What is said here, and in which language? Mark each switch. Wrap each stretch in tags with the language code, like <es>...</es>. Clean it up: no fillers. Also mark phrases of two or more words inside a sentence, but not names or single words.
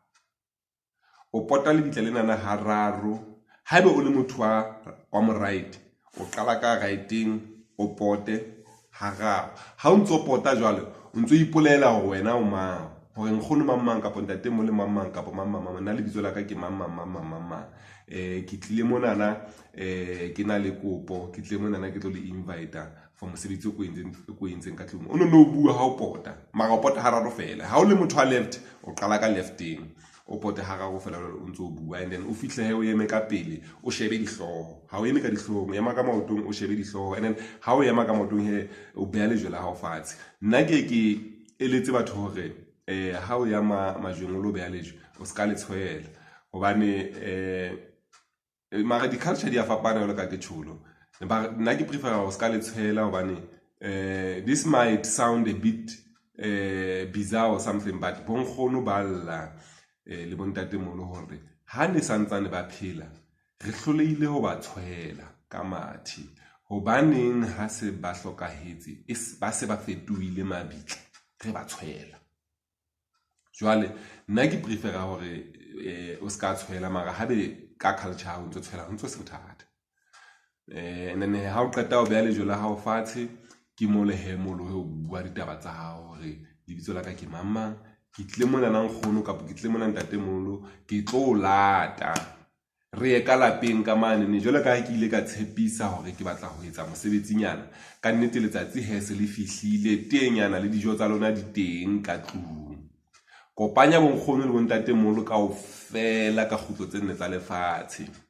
<st>o pota lebitla lenana hararo haebe o le motho wa mo right o qala ka righting o pote hararo ha o ntso pota jwale o ntso ipolela hore wena o mang hore nkgono mamang kapo ntate mo le mamang kapo mamang nna le bitso la ka ke mamang ke tlile monana ke na le kopo ke tlile monana ke tlo le invite for mosebetsi o ko entseng ka tlung o no bua ha o pota mara o pota hararo fela ha o le motho wa left o qala ka lefteng o pote hararo fela o ntso bua</st> <en>and then</en> <st>o fihle he o eme ka pele o shebe dihloho ha o eme ka dihloho o ema ka maotong o shebe dihloho and then ha o ema ka maotong he o beha lejwe la hao fatshe. Nna ke eletse batho hore ha o ya majweng o lo beha lejwe o ska le tshwela hobane mara di culture di a fapana jwalo ka ke tsholo nna ke prefer o ska le tshwela hobane</st> <en>this might sound a bit bizarre or something but</en> <st>bonkgono ba lla le bontatemolo hore ha ne santsane ba phela re hloleile ho ba tshwela ka mathi hobaneng ha se ba hlokahetse ba se ba fetohile mabitla re ba tshwela jwale nna ke prefera hore o ska tshwela mara habe ka culture ha o ntso tshwela ho ntso se bothata</st> <en>and then</en> <st>ha o qeta o beha lejwe la hao fatshe ke mo le hemolo ho bua ditaba tsa hao hore lebitso la ka ke mamang ke tle mona nang khono kapo ke tle mona ntatemolo ke tlo lata re ye ka lapeng ka mane ne jole ka ke ile ka tshepisa hore ke batla ho etsa mosebetsinyana ka nnete letsatsi he se le fihlile tenyana le dijo tsa lona di teng ka tlung kopanya bonkgono le bontatemolo kaofela ka khutlo tse nne tsa lefatshe</st>